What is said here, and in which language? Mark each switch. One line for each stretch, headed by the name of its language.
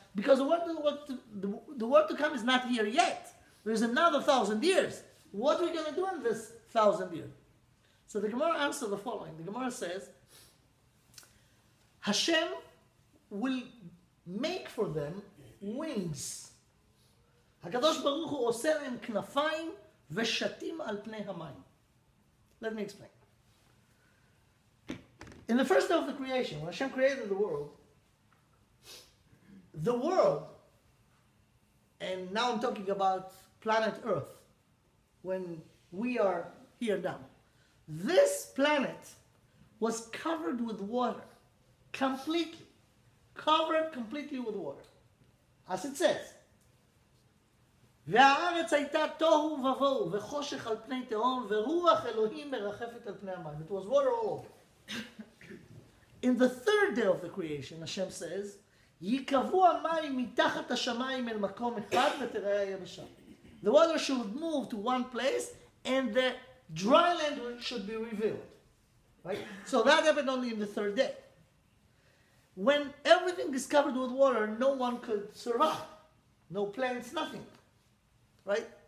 English: Because the world to come is not here yet. There's another 1,000 years. What are we going to do in this 1,000 years? So the Gemara answers the following. The Gemara says, Hashem will make for them wings.
Hebrew: HaKadosh Baruch Hu oseh lהם כנפיים ושתים על פני המים.
English: Let me explain. In the first day of the creation, when Hashem created the world, and now I'm talking about planet Earth, when we are here now, this planet was covered with water, completely, covered completely with water.
Hebrew: As it says, והארץ הייתה תוהו ובוהו וחושך על פני תהום ורוח אלוהים מרחפת על פני המים.
English: It was water all over. In the third day of the creation, Hashem says,
Hebrew: ייקבעו המים מתחת השמיים אל מקום אחד ותראה היבשה.
English: The water should move to one place and the dry land should be revealed. Right? So that happened only in the third day. When everything is covered with water, no one could survive. No plants, nothing. Right?